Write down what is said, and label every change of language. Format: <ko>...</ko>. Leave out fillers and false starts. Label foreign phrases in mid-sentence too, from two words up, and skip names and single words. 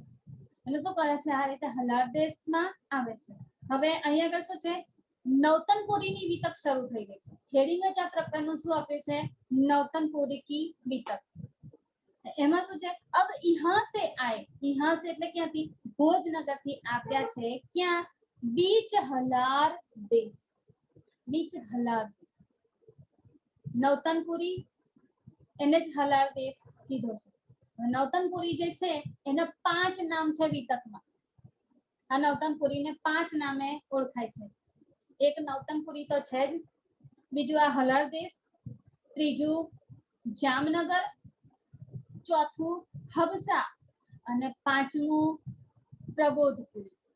<gu>એટલે શું કરે છે? આ રીતે હલાર દેશમાં આવે છે. હવે અહીંયા આગળ શું છે? નવતનપુરીની વિતક શરૂ થઈ ગઈ છે. હેડિંગ જ આ પ્રકરણનું શું આપ્યું છે?</gu> <hi>नवतनपुरी की वितक.</hi> <gu>એમાં શું છે?</gu> <hi>अब यहाँ से आए, यहाँ से</hi> <gu>એટલે ક્યાંથી? ભોજનગરથી આવ્યા છે. ક્યાં?</gu> <hi>बीच हलार देश. बीच हलार देश.</hi> <gu>નવતનપુરી એને જ હલાર દેશ કીધો છે. નવતનપુરી જે છે એના 5 નામ છે વિતકમાં. આ નવતનપુરીને 5 નામે ઓળખાય છે. એક નવતનપુરી તો છે જ, બીજું આ હલાર દેશ, ત્રીજું જામનગર, ચોથું હબસા અને પાંચમું પ્રબોધપુરી.</gu>